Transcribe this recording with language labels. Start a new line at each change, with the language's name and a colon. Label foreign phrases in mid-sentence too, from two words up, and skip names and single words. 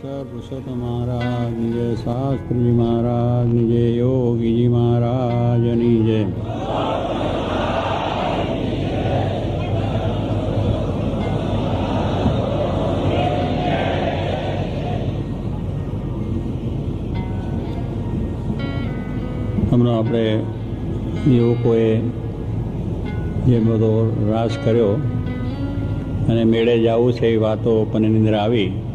Gujarati: डॉक्टर पुरुषोत्तम महाराज जय, शास्त्री जी महाराज जय, योगी जी महाराज जय। હમણાં આપણે યુવકોએ જે બધો રાસ કર્યો અને મેળે જવું છે એ વાતો પણ એની અંદર આવી.